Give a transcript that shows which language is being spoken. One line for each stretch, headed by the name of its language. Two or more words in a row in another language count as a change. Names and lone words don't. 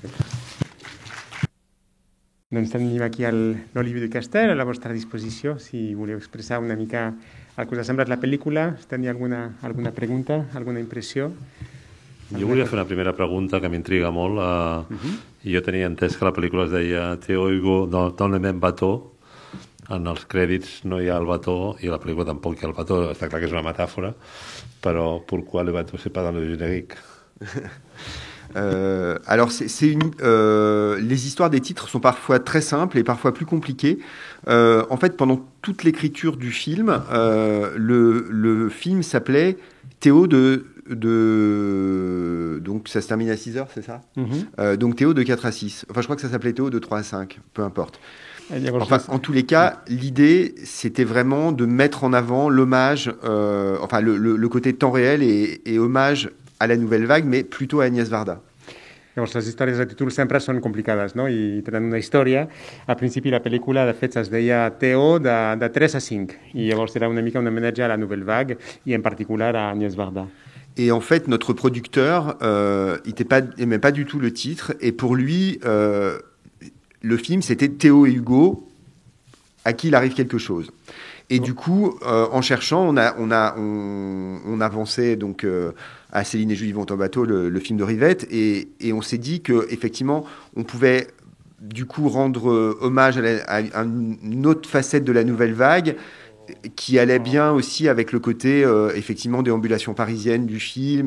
Catalan: Doncs tenim aquí l'Olivier Ducastel a la vostra disposició, si voleu expressar una mica el que us ha semblat la pel·lícula, si teniu alguna pregunta, alguna impressió. Jo volia fer una primera pregunta que m'intriga molt. Jo tenia entès que la pel·lícula es deia Théo Hugo dans le même bateau. En els crèdits no hi ha el bateau i a la pel·lícula tampoc hi ha el bateau. Està clar que és una metàfora, però
French: pourquoi le bateau c'est pas dans le générique? Alors, les histoires des titres sont parfois très simples et parfois plus compliquées. En fait, pendant toute l'écriture du film, le film s'appelait Théo donc ça se termine à 6 heures, c'est ça? Donc Théo de 4 à 6. Enfin, je crois que ça s'appelait Théo de 3 à 5, peu importe. Enfin, en tous les cas, l'idée, c'était vraiment de mettre en avant l'hommage, le côté temps réel et hommage a la nouvelle vague, mais plutôt a Agnès Varda.
Catalan: Llavors, les històries de títol sempre són complicades, no? I tenen una història. Al principi la pel·lícula, de fet, es deia Théo de 3 a 5. I llavors era una mica un homenatge a la nouvelle vague i en particular a Agnès Varda.
French: Et en fait, notre producteur n'aimait pas du tout le titre. Et pour lui, le film, c'était Théo et Hugo, à qui il arrive quelque chose. Et du coup, en cherchant, on avançait donc à Céline et Julie vont en bateau, le film de Rivette, et on s'est dit qu'effectivement, on pouvait du coup rendre hommage à une autre facette de la nouvelle vague, qui allait bien aussi avec le côté effectivement déambulation parisienne du film.